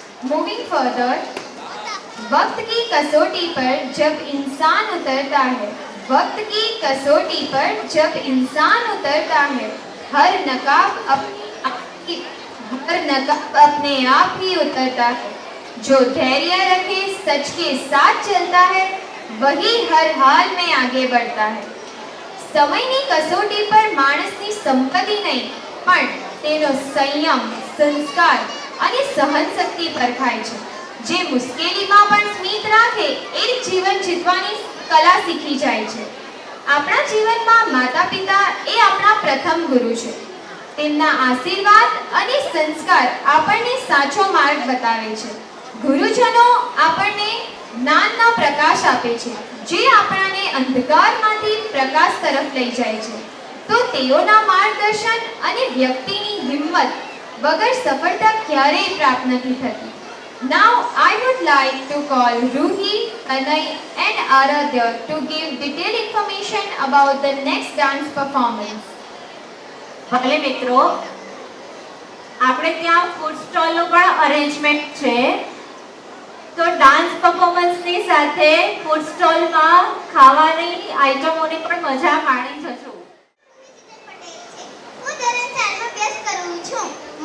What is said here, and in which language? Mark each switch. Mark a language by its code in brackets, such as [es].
[en] moving further, [hi] वक्त की कसौटी पर जब इंसान उतरता है, वक्त की कसौटी पर जब इंसान उतरता है, हर नकाब अपने आप ही उतरता है। जो धैर्य रखे, सच के साथ चलता है, वही हर हाल में आगे बढ़ता है। [gu] समयની કસોટી પર માણસની સંપત્તિ નહીં, પણ તેનો સંયમ, સંસ્કાર અને સહનશક્તિ પરખાય છે। જે મુશ્કેલીમાં પણ સ્મિત રાખે, એ જીવન જીતવાની કલા શીખી જાય છે। આપણા જીવનમાં માતા-પિતા એ આપણા પ્રથમ ગુરુ છે। તેમના આશીર્વાદ અને સંસ્કાર આપણને સાચો માર્ગ બતાવે છે। ગુરુજનો આપણને જ્ઞાનનો પ્રકાશ આપે છે, જે આપણાને અંધકારમાંથી પ્રકાશ તરફ લઈ જાય છે। તો તેઓના માર્ગદર્શન અને વ્યક્તિની હિંમત વગર સફળતા ક્યારેય પ્રાપ્ત નથી થતી। [en] Now I would like to call Ruhi, Anay and Aradhya to give detailed information about the next dance performance. [gu] ભલે મિત્રો, આપણે ત્યાં ફૂડ સ્ટોલનું પણ અરેન્જમેન્ટ છે, તો ડાન્સ પરફોર્મન્સની સાથે ફૂડ સ્ટોલમાં ખાવાની આઈટમોની પણ મજા માણી જજો। હું ધોરણ 4માં અભ્યાસ કરું છું।